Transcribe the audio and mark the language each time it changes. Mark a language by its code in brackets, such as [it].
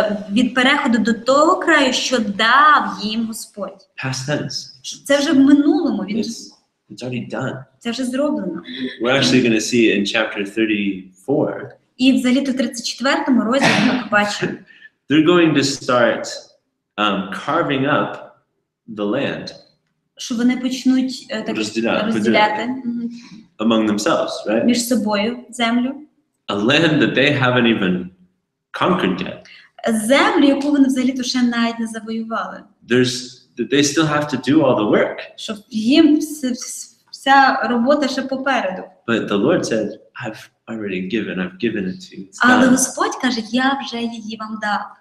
[uk] Від переходу до того краю, що дав їм Господь. [en] Past tense. [uk] Це вже в минулому, [en] It's already done. [uk] це вже зроблено. [en] We're actually going to see in chapter 34, [uk] І взагалі-то в 34-му розділі ми побачимо, [en] they're going to start carving up the land [uk] що вони почнуть так розділяти [en] among themselves, right? [uk] між собою землю. [en] A land that they haven't even conquered yet. [uk] Землю, яку вони взагалі-то ще навіть не завоювали. [en] They still have to do all the work. [uk] Що їм вся робота ще попереду. [en] But the Lord said, I've given it to you. It's [uk] Але [en] done. [uk] Господь каже, я вже її вам дав.